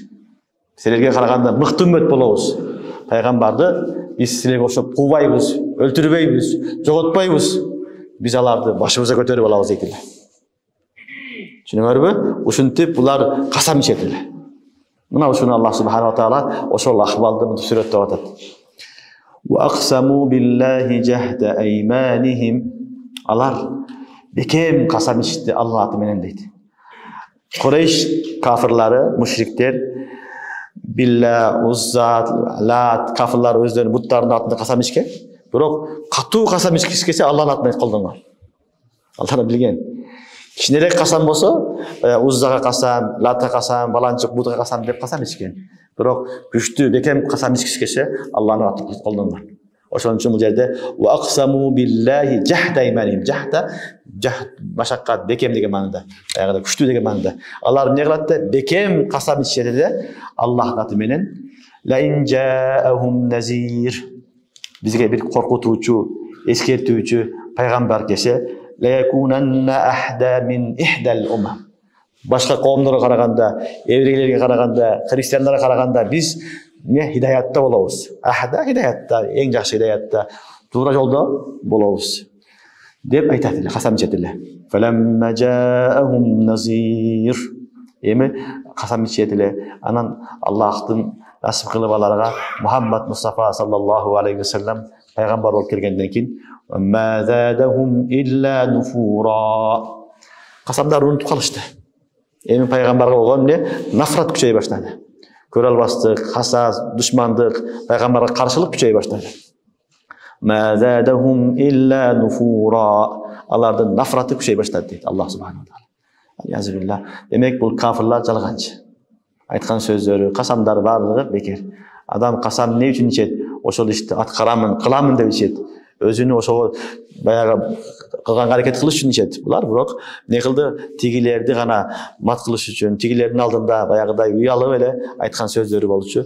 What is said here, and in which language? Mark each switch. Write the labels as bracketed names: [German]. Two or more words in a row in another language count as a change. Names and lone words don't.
[Kyrgyz] Силерге караганда мыкты үммөт болобуз. Пайгамбарды биз силерге окшоп куубайбыз, өлтүрбөйбүз, жоготпойбуз. Биз аларды башыбызга көтөрүп алабыз дейт эле. Түшүнүңөрбү? Ушинтип булар касам ичет эле. Мына ушуну Аллах [Arabic] سبحانه وتعالى [Kyrgyz] ошол акыбалды мынтип сүрөттөп атат. [Arabic] وأقسموا بالله جهد أيمانهم. [Kyrgyz] Алар бекем касам ичти Алла аты менен дейт. Курайш кафирлары, мушриктер билла, Узза, Лат кафирлар өздөрүнүн буттарынын атында касам ичкен. Бирок катуу касам ичкisi келсе Алланын атын айтып колдонгон. Алла билген. Кичинерээк касам болсо, Уззага касам, Латка касам, баланчык Будга касам деп касам ичкен. Бирок күчтүү бекем касам ичкisi келсе Алланын атын колдонгон. Ошон үчүн бул жерде [Arabic] وأقسموا بالله جهد أيمانهم. [Kyrgyz] Jahda машаккат бекем деген маанында. Аягында күчтүү деген маанында. Алар эмне кылат да бекем касам ичишет де Аллахтын аты менен [Arabic] لئن جاءهم نذير. [Kyrgyz] Бизге бир коркутуучу, эскертүүчү пайгамбар келсе [Arabic] ليكونن أهدى من إحدى الأمم. [Kyrgyz] Башка коомдорго караганда, еврейлерге караганда, христиандарга караганда биз не хидаятта болобуз. Ахда хидаятта, эң жакшы хидаятта, туура жолдо болобуз деп айтат эле, касам ичет эле. [Arabic] فلما جاءهم نذير. [Kyrgyz] Эми касам ичет эле. Анан Аллахтын насип кылып аларга Мухаммад Мустафа [Arabic] صلى الله عليه وسلم [Kyrgyz] пайгамбар болуп келгенден кийин [Arabic] ما زادهم إلا نفورا. [Kyrgyz] Касамдар унутуп калышты. Эми пайгамбарга болгон эмне? Нафрат күчөй баштады. Көрө албастык, хасас, душмандык, пайгамбарга каршылык күчөй баштады. [Arabic] ما زادهم إلا نفورا. [Kyrgyz] Алардын нафраты күчөй баштады дейт Аллах [Arabic] سبحانه وتعالى. [Kyrgyz] Язбилла. Демек бул кафирлар жалганчы. Айткан сөздөрү, касамдар барлыгы бекер. Адам касам эмне үчүн ичет? Ошол ишти аткарамын, кыламын деп ичет. Өзүнү ошого баягы кылган аракет кылыш үчүн ичет. Булар бирок эмне кылды? Тигилерди гана мат кылыш үчүн, тигилердин алдында баягыдай уялып эле айткан сөздөрү болчу.